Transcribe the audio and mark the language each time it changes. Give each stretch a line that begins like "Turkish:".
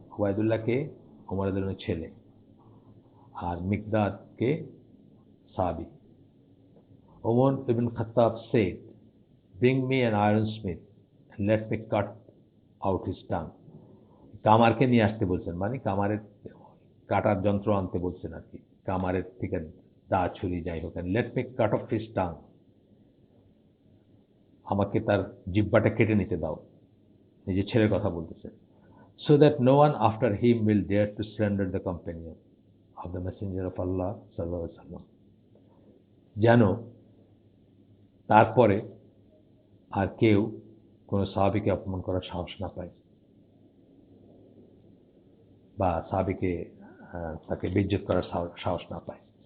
Bangla: উবায়দুল্লাহকে উমর রাদিয়াল্লাহু ছেলে, আর মিকদাদকে সাহাবী।
English: Omar ibn Khattab said, bring me an ironsmith and let me cut out his tongue.
Bangla: কামারকে নিয়ে আসতে বলছেন, মানে কামারের কাটার যন্ত্র আনতে বলছেন আর কি, কামারের থেকে দা ছুরি যাই হোক,
English: let me cut off his tongue,
Bangla: আমাকে তার জিহ্বাটা কেটে নিতে দাও, নিজের ছেলের কথা বলতেছে।
English: so that no one after him will dare to surrender the companion of the messenger of আল্লাহ সাল্লাল্লাহু আলাইহি ওয়াসাল্লাম,
Bangla: যেন তারপরে আর কেউ কোনো সাহাবীকে অপমান করার সাহস না পায়, বা সাহাবীকে তাকে বেইজ্জত করার সাহস না পায়।